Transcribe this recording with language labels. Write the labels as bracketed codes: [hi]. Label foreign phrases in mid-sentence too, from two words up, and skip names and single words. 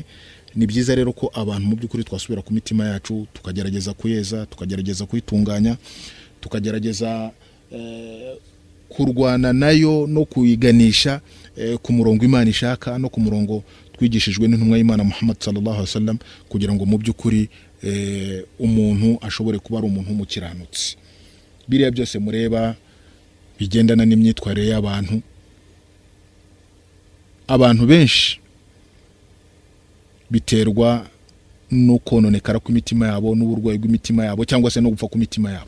[rw] Ni byiza rero ko abantu mu by'ukuri twasubira ku mitima yacu tukagerageza kuyeza, tukagerageza kuyitunganya, tukagerageza kurwana nayo no kuyiganisha ku murongo Imana ishaka no ku murongo twigishijwe n'intumwa y'Imana Muhammad [ar] صلى الله عليه وسلم, [rw] kugira ngo mu by'ukuri umuntu ashobore kuba ari umuntu w'umukiranutsi. Biriya byose mureba bigendana n'imyitwarire y'abantu, abantu benshi biterwa no kononekara kw'imitima yabo, n'uburwayi bw'imitima yabo, cyangwa se no gupfa kw'imitima yabo.